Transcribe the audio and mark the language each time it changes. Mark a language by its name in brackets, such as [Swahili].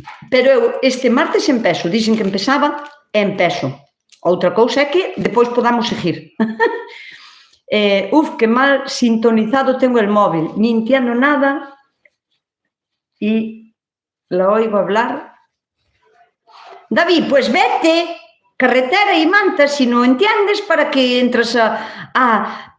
[Galician] Pero eu este martes empezo, dixen que empezaba e empezo. Outra cousa é que depois podamos seguir. [Spanish] Que mal sintonizado tengo el móvil, ni entiendo nada y la oigo hablar. David, pues vete, carretera y manta, si no entiendes, para que entres a...